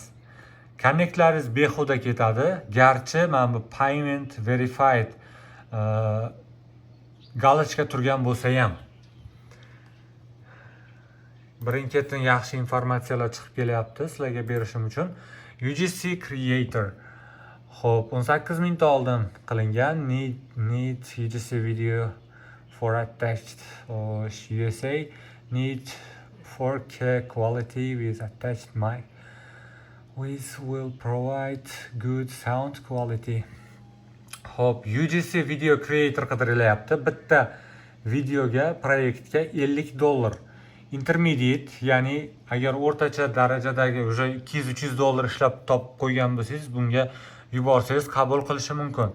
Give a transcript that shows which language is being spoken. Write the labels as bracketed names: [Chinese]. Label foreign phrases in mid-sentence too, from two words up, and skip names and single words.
[Uzbek] Connectlaringiz behuda ketadi. Garchi mana bu [English] payment verified [Uzbek] galochka turgan bo'lsa ham. Birin-ketin yaxshi informatsiyalar chiqib kelyapti sizlarga berishim uchun. [English] UGC Creator. [Uzbek] Xo'p, 18 mingta oldin qilingan. [English] Need UGC video for attached USA. Need 4K quality with attached mic. Which will provide good sound quality. [Uzbek] Xo'p, [English] UGC video creator [Uzbek] qidirilyapti. Bitta videoga, proyektga $50. Intermediate, ya'ni agar o'rtacha darajadagi o'sha $200-300 ishlab topib qo'ygan bo'lsangiz, bunga yuborsangiz qabul qilishi mumkin.